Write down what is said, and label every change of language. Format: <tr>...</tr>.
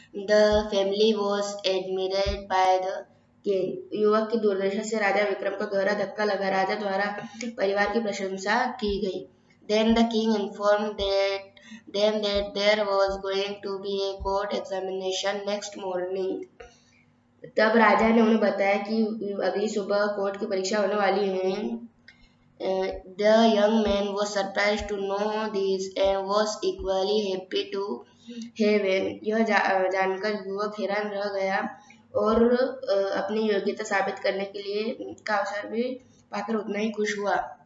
<en>The family was admired by the king.</en> <hi>युवक की दुर्दशा से राजा विक्रम को गहरा धक्का लगा। राजा द्वारा परिवार की प्रशंसा की गई।</hi> <en>Then the king informed them that there was going to be a court examination next morning.</en> <hi>तब राजा ने उन्हें बताया कि अगली सुबह कोर्ट की परीक्षा होने वाली है।</hi> <en>The young man was surprised to know this and was equally happy to heaven.</en> <hi>यह जानकर युवक हैरान रह गया और अपनी योग्यता साबित करने के लिए का अवसर भी पाकर उतना ही खुश हुआ।</hi>